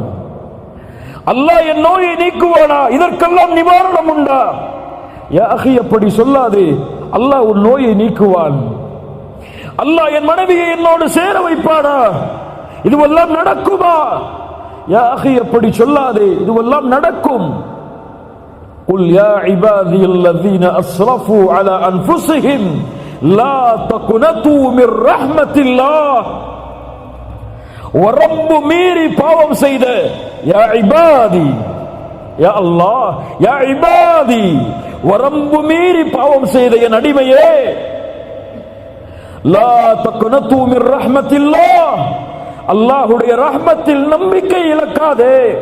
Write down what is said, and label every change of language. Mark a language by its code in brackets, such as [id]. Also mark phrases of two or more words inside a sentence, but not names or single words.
[ta] அல்லாஹ் என் நோயை நீக்குவானா? இதற்கெல்லாம் நிவாரணம் உண்டா? [ar] يا أخي, [ta] அப்படி சொல்லாதே. அல்லாஹ் உன் நோயை நீக்குவான். அல்லாஹ் என் மனைவியை என்னோடு சேர வைப்பானா? இதுவெல்லாம் நடக்குமா? [ar] يا أخي, [ta] அப்படி சொல்லாதே. இதுவெல்லாம் நடக்கும். [ar] قل يا عبادي الذين أسرفوا على أنفسهم لا تقنطوا من رحمة الله. [ta] வரம்பு மீறி பாவம் செய்த [ar] يا عبادي، يا الله، يا عبادي, [ta] வரம்பு மீறி பாவம் செய்த என் அடிமையே, [ar] لا تقنطوا من رحمة الله, [ta] அல்லாஹ்வுடைய ரஹ்மத்தில் நம்பிக்கை இழக்காதே.